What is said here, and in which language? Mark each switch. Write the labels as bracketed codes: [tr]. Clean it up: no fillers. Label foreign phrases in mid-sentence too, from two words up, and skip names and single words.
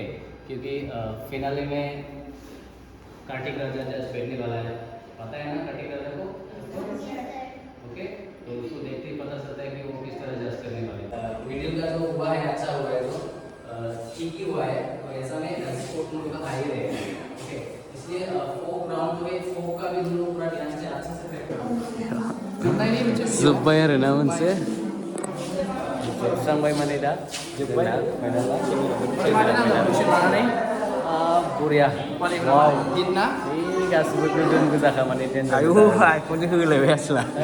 [hi] क्योंकि फिनाले में कार्तिक राजा जज बैठने वाला है, पता है ना कार्तिक राजा को, ओके? तो उसको देखते ही पता चलता है कि वो किस तरह जज करने वाले हैं। वीडियो का जो हुआ है अच्छा हुआ है, तो ठीक ही हुआ है, तो ऐसा में स्कोर तुम लोग का हाई रहेगा, ओके? इसलिए [en] folk round [hi] में फोक का भी तुम लोग पूरा ध्यान से अच्छे से प्रैक्टिस [brx] जोब्बाय आरो ना मोनसे जोबस्रांबाय माने दा जोब्बाय बरिया वाव दिना गासिबो गोजोन गोजाखा माने देनजार आयु आइफनजों होलायबाय आसोला